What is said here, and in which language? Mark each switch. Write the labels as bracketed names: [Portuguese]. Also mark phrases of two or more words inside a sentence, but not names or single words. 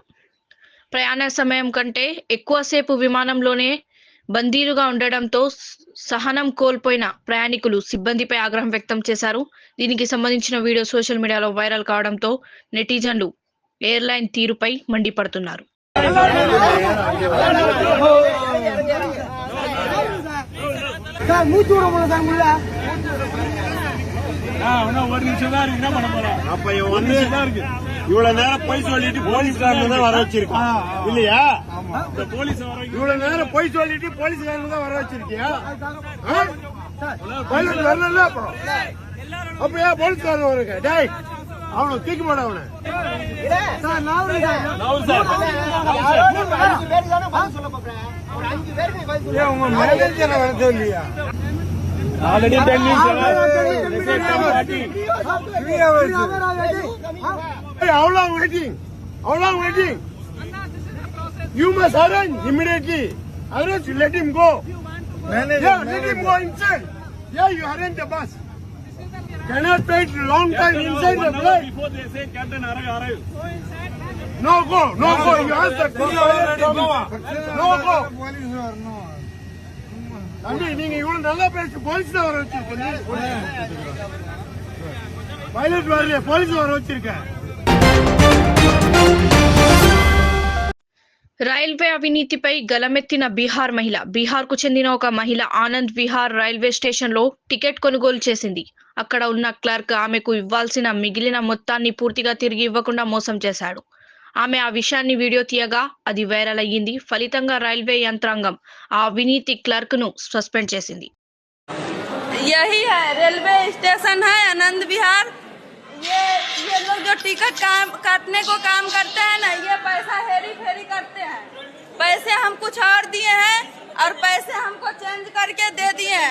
[Telugu] ప్రయాణ సమయం కంటే ఎక్కువసేపు విమానంలోనే బందీలుగా ఉండడంతో సహనం కోల్పోయిన ప్రయాణికులు సిబ్బందిపై ఆగ్రహం వ్యక్తం చేశారు. దీనికి సంబంధించిన వీడియో [English] social media [Telugu] వైరల్ కావడంతో నెటిజన్లు ఎయిర్లైన్ తీరుపై మండిపడుతున్నారు. [Tamil] இவ்வளவு நேரம் பொய் சொல்லிட்டு போலீஸ்காரங்க தான் வர வச்சிருக்கோம் இல்லையா? இவ்வளவு நேரம் பொய் சொல்லிட்டு போலீஸ்காரங்க தான் வர வச்சிருக்கியா? வரல அப்புறம் அப்ப ஏன் போலீஸ்காரன் வருங்க? டேய் அவனை தூக்கி போட அவனை. உங்க மேனேஜர் வர சொல்லியா? [English] Already 10 minutes. How long waiting? How long waiting? You must arrange immediately. Otherwise, you let him go. Yeah, let him go inside. Yeah, you arrange the bus. Cannot wait long time inside the flight. Before they say Captain arrive. No go. You ask the No go. [Tamil] தம்பி நீங்க இவ்வளவு நல்லா பேசி போலீஸ் வர வச்சிருக்கீங்க. பைலட் வரல, போலீஸ் வர வச்சிருக்கேன். [Telugu] రైల్వే అవినీతిపై గలమెత్తిన బీహార్ మహిళ. బీహార్కు చెందిన ఒక మహిళ ఆనంద్ విహార్ [English] railway station [Telugu] టికెట్ కొనుగోలు చేసింది. అక్కడ ఉన్న క్లర్క్ ఆమెకు ఇవ్వాల్సిన మిగిలిన మొత్తాన్ని పూర్తిగా తిరిగి ఇవ్వకుండా మోసం చేశాడు. ఆమె ఆ విషయాన్ని వీడియో తీయగా అది వైరల్ అయ్యింది. ఫలితంగా రైల్వే యంత్రాంగం ఆ అవినీతి క్లర్క్ ను సస్పెండ్ చేసింది. [Hindi] यही है [English] railway station [Hindi] है आनंद विहार। ये लोग जो टिकट काटने को काम करते हैं ना, ये पैसा हेरी फेरी करते हैं। पैसे हम कुछ और दिए हैं और पैसे हमको चेंज करके दे दिए हैं।